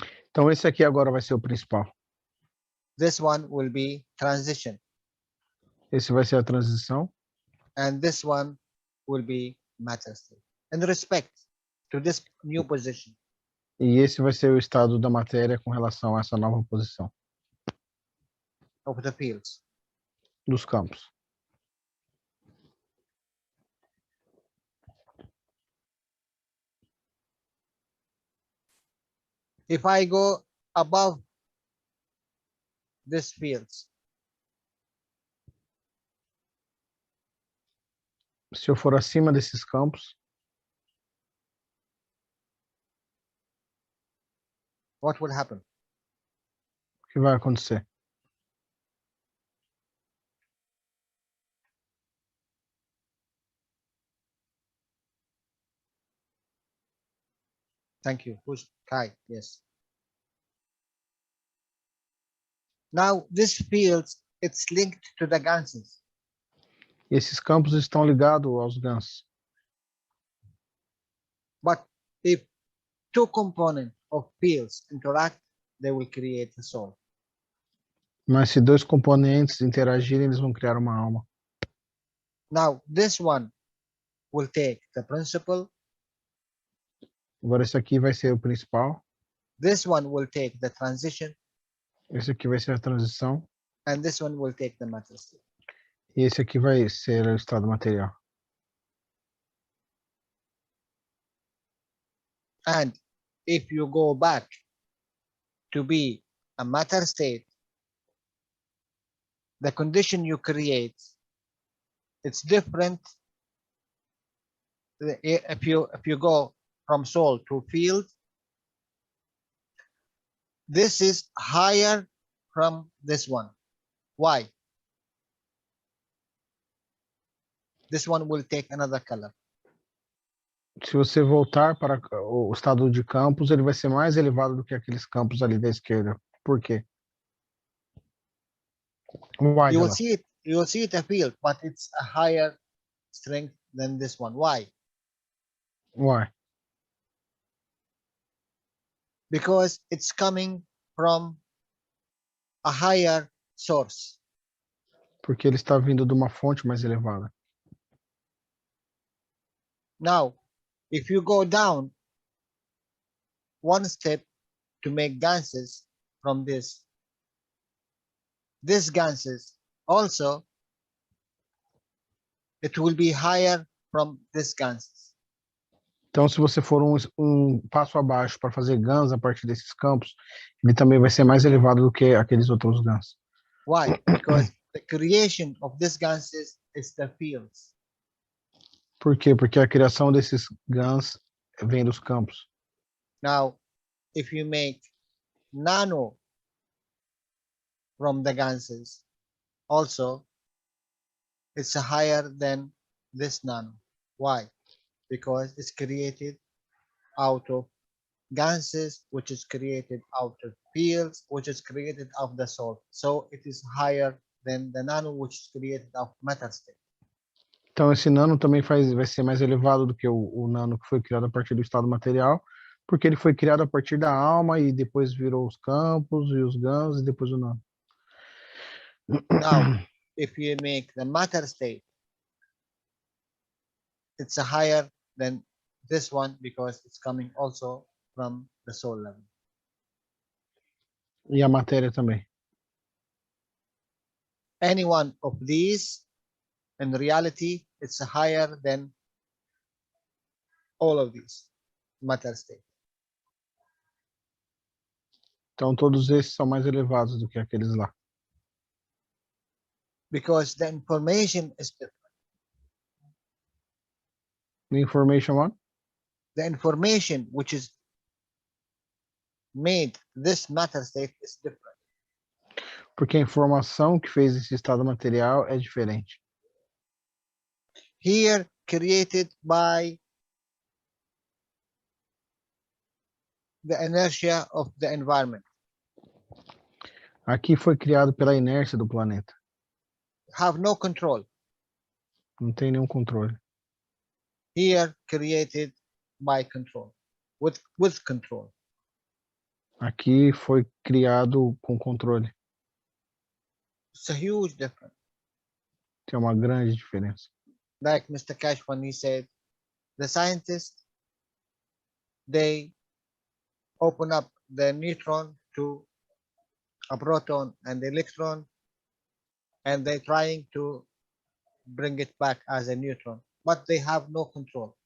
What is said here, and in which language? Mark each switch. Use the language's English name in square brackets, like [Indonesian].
[Portuguese] Então esse aqui agora vai ser o principal. [English] This one will be transition. [Portuguese] Esse vai ser a transição. [English] And this one will be matter state. In respect to this new position. [Portuguese] E esse vai ser o estado da matéria com relação a essa nova posição. [English] Of the fields. [Portuguese] Dos campos. [English] If I go above these fields, [Portuguese] se eu for acima desses campos, [English] what will happen? [Portuguese] O que vai acontecer? [English] Thank you. Who's Kai? Yes. Now this field, it's linked to the ganses. [Portuguese] Esses campos estão ligados aos gansos. [English] But if two components of fields interact, they will create a soul. [Portuguese] Mas se dois componentes interagirem, eles vão criar uma alma. [English] Now this one will take the principle. [Portuguese] Agora esse aqui vai ser o principal. [English] This one will take the transition. [Portuguese] Esse aqui vai ser a transição. [English] And this one will take the matter state. [Portuguese] E esse aqui vai ser o estado material. [English] And if you go back to be a matter state, the condition you create, it's different. If you go from soul to field, this is higher from this one. Why? This one will take another color. [Portuguese] Se você voltar para o estado de campos, ele vai ser mais elevado do que aqueles campos ali da esquerda. Por quê? [English] Why, You Jalal? will see it a field, but it's a higher strength than this one. Why? Why? Because it's coming from a higher source. [Portuguese] Porque ele está vindo de uma fonte mais elevada. [English] Now, if you go down one step to make ganses from this ganses also, it will be higher from this ganses. [Portuguese] Então, se você for um passo abaixo para fazer GANs a partir desses campos, ele também vai ser mais elevado do que aqueles outros GANs. [English] Why? Because the creation of this ganses is the fields. [Portuguese] Por quê? Porque a criação desses GANs vem dos campos. [English] Now, if you make nano from the ganses, also it's higher than this nano. Why? Because it's created out of ganses, which is created out of fields, which is created out of the salt. So it is higher than the nano, which is created out of matter state. [Portuguese] Então, esse nano também vai ser mais elevado do que o nano que foi criado a partir do estado material, porque ele foi criado a partir da alma e depois virou os campos e os GANs e depois o nano. [English] Now, if you make the matter state, it's higher than this one because it's coming also from the soul level. [Portuguese] E a matéria também. [English] Any one of these, in reality, it's higher than all of these matter state. [Portuguese] Então, todos esses são mais elevados do que aqueles lá. [English] Because the information is different. The information one? The information which is made this matter state is different. [Portuguese] Porque a informação que fez esse estado material é diferente. [English] Here, created by the inertia of the environment. [Portuguese] Aqui foi criado pela inércia do planeta. [English] Have no control. [Portuguese] Não tem nenhum controle. [English] Here, created by control, with control. [Portuguese] Aqui foi criado com controle. [English] It's a huge difference. [Portuguese] Tem uma grande diferença. [English] Like Mr. Cash, when he said, the scientists, they open up the neutron to a proton and electron, and they're trying to bring it back as a neutron, but they have no control.